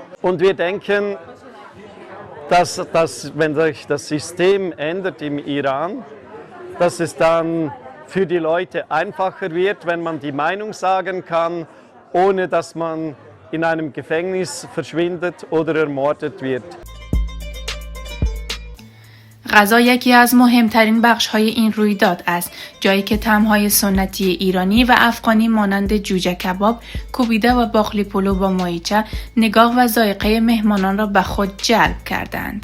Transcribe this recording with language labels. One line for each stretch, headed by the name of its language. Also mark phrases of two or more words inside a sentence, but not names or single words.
German: Und wir denken, dass wenn sich das System ändert im Iran, dass es dann für die Leute einfacher wird, wenn man die Meinung sagen kann, ohne dass man in einem Gefängnis verschwindet oder ermordet wird.
Persian: غذا یکی از مهمترین بخش‌های این رویداد است، جایی که طعم‌های سنتی ایرانی و افغانی مانند جوجه کباب، کوبیده و باقلی پلو با ماهیچه نگاه و ذائقه مهمانان را به خود جلب کردند.